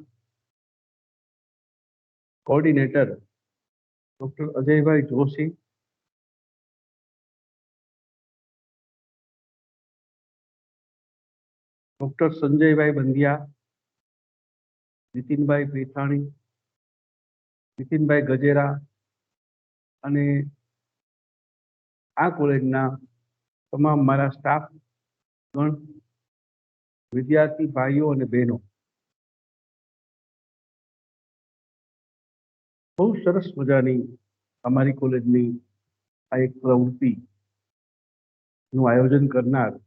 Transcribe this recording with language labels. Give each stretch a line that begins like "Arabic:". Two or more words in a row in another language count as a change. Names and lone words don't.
Gujarati: कोऑर्डिनेटर डॉक्टर अजयभाई जोशी, डॉक्टर संजयभाई बंदिया, नितिनभाई पेथाणी, नितिनभाई गजेरा અને આ કોલેજના તમામ મારા સ્ટાફ ગણ, વિદ્યાર્થી ભાઈઓ અને બહેનો, બહુ સરસ મજાની અમારી કોલેજની આ એક પ્રવૃત્તિનું આયોજન કરનાર